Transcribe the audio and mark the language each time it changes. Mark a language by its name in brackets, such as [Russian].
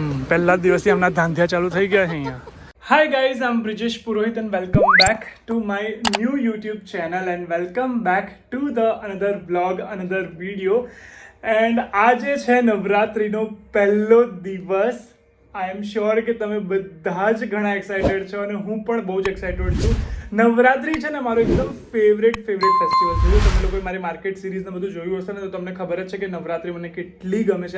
[Gujarati] પહેલા દિવસથી હમણાં ધાંધિયા ચાલુ થઈ ગયા છે અહીંયા. [English] Hi guys, I'm Brijesh Purohit and welcome back to my new YouTube channel and welcome back to the another vlog, another video. [Gujarati] And આજે છે નવરાત્રીનો પહેલો દિવસ. [English] I am sure [Gujarati] કે તમે બધા જ ઘણા એક્સાઇટેડ છો અને હું પણ બહુ જ એક્સાઇટેડ છું. નવરાત્રી છે ને મારો એકદમ ફેવરેટ ફેસ્ટિવલ છે. જો તમે લોકોએ મારી માર્કેટ સિરીઝને બધું જોયું હશે ને તો તમને ખબર જ છે કે નવરાત્રી મને કેટલી ગમે છે.